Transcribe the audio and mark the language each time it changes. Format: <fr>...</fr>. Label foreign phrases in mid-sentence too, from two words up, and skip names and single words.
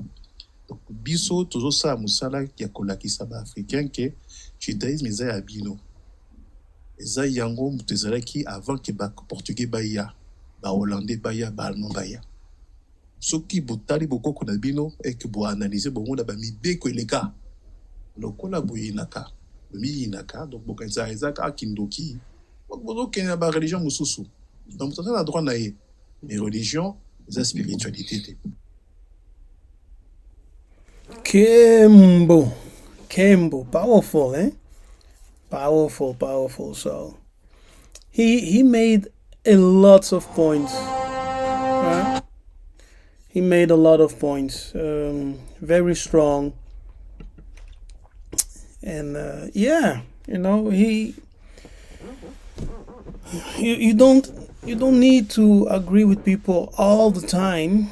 <ln>Donc biso tozo sa musala ya kolaki sa ba africain ke judaïsme eza ya bino eza yango mutezalaki</ln> <fr>avant que</fr> <ln>ba portugais baya ba hollandais baya ba allemand baya soki botali bokoko na bino et que bo analyser bongo na ba mibeko eleka lokola boyinaka miyinaka donc bokanza ezaka kindoki bozo kenya ba religion mususu donc ça na droit na ye mais religion eza spiritualité. Kembo,</ln> <en>powerful, eh? Powerful. So he made a lot of points. Right? He made a lot of points, very strong, and you don't need to agree with people all the time.</en>